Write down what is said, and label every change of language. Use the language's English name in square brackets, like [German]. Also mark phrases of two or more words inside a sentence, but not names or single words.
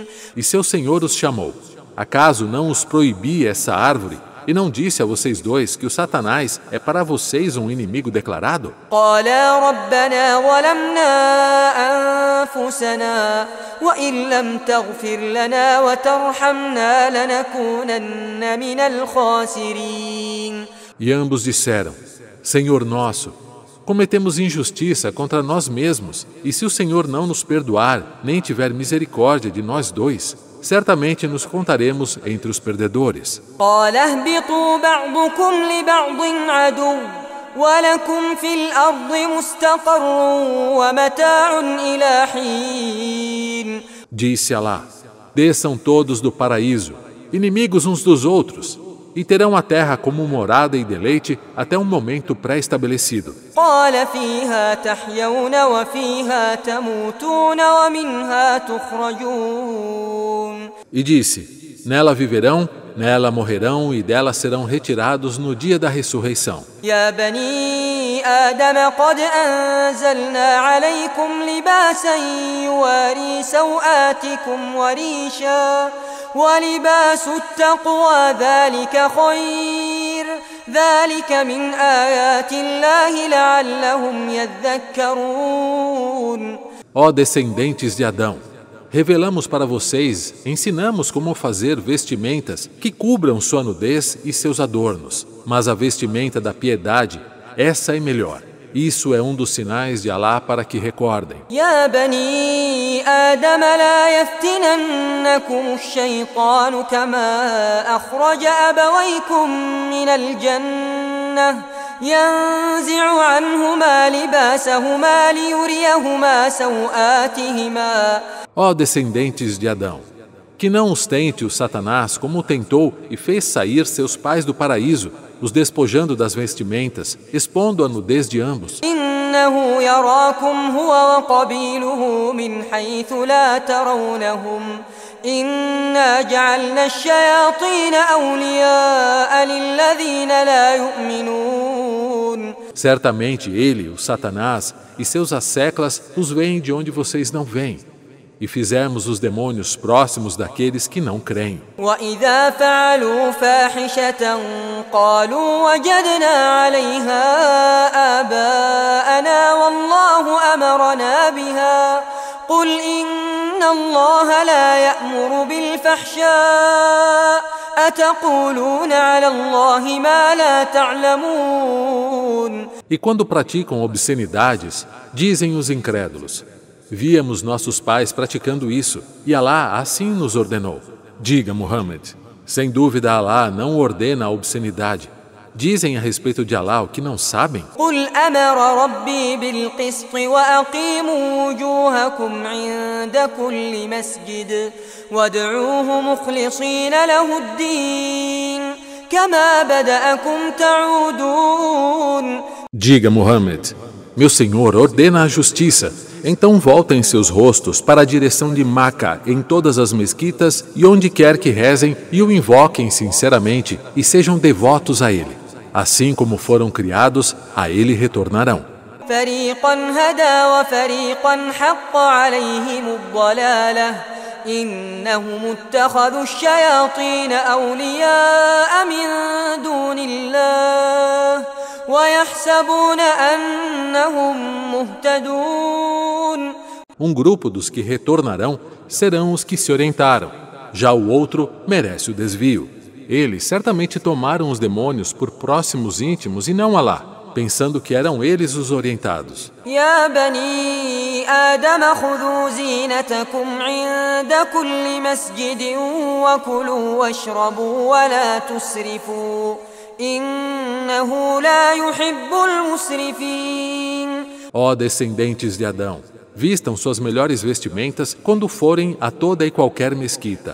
[Portuguese] E seu Senhor os chamou: acaso não os proibi essa árvore? E não disse a vocês dois que o Satanás é para vocês um inimigo declarado? [Arabic] قالا ربنا ظلمنا أنفسنا وإن لم تغفر لنا وترحمنا لنكونن من الخاسرين. [Portuguese] E ambos disseram: Senhor nosso, cometemos injustiça contra nós mesmos, e se o Senhor não nos perdoar, nem tiver misericórdia de nós dois, certamente nos contaremos entre os perdedores. [Arabic] قال اهبطوا بعضكم لبعض عدو ولكم في الأرض مستقر ومتاع إلى حين. [Portuguese] Disse Alá: desçam todos do paraíso, inimigos uns dos outros, e terão a terra como morada e deleite até um momento pré-estabelecido. [Arabic] قال فيها تحيون وفيها تموتون ومنها تخرجون. [Portuguese] E disse: nela viverão, nela morrerão e dela serão retirados no dia da ressurreição. [Arabic] يا بني آدم قد أنزلنا عليكم لباسا يواري سوآتكم وريشا ولباس التقوى ذلك خير ذلك من آيات الله لعلهم يذكرون. [Portuguese] Ó descendentes de Adão, revelamos para vocês, ensinamos como fazer vestimentas que cubram sua nudez e seus adornos. Mas a vestimenta da piedade, essa é melhor. Isso é um dos sinais de Alá para que recordem. [Arabic] يا بني آدم لا يفتننكم الشيطان كما أخرج أبويكم من الجنة ينزع عنهما لباسهما ليريهما سوآتهما. [Portuguese] Ó descendentes de Adão, que não os tente o Satanás como o tentou e fez sair seus pais do paraíso, os despojando das vestimentas, expondo a nudez de ambos. [Arabic] إنه يراكم هو وقبيله من حيث لا ترونهم إنا جعلنا الشياطين أولياء للذين لا يؤمنون. [Portuguese] Certamente ele, o Satanás, e seus asseclas os veem de onde vocês não veem. E fizemos os demônios próximos daqueles que não creem. [Arabic] وإذا فعلوا فاحشة قالوا وجدنا عليها آباءنا والله أمرنا بها قل إن الله لا يأمر بالفحشاء أتقولون على الله ما لا تعلمون. [Portuguese] E quando praticam obscenidades, dizem os incrédulos: víamos nossos pais praticando isso, e Alá assim nos ordenou. Diga, Muhammad, sem dúvida Alá não ordena a obscenidade. Dizem a respeito de Alá o que não sabem. [Arabic] قل أمر ربي بالقسط وأقيموا وجوهكم عند كل مسجد وادعوه مخلصين له الدين كما بدأكم تعودون. [Portuguese] Diga, Muhammad, meu Senhor ordena a justiça. Então voltem seus rostos para a direção de Maca em todas as mesquitas e onde quer que rezem e o invoquem sinceramente e sejam devotos a ele. Assim como foram criados, a ele retornarão. [Arabic] فريقا هدى وفريقا حق عليهم الضلالة إنهم اتخذوا الشياطين أولياء من دون الله ويحسبون أنهم مهتدون. [Portuguese] Um grupo dos que retornarão serão os que se orientaram. Já o outro merece o desvio. Eles certamente tomaram os demônios por próximos íntimos e não Alá, pensando que eram eles os orientados. [Arabic] يا بني آدم خذوا زينتكم عند كل مسجد وكلوا واشربوا ولا تسرفوا إنه لا يحب المسرفين. [Portuguese] Ó descendentes de Adão, vistam suas melhores vestimentas quando forem a toda e qualquer mesquita.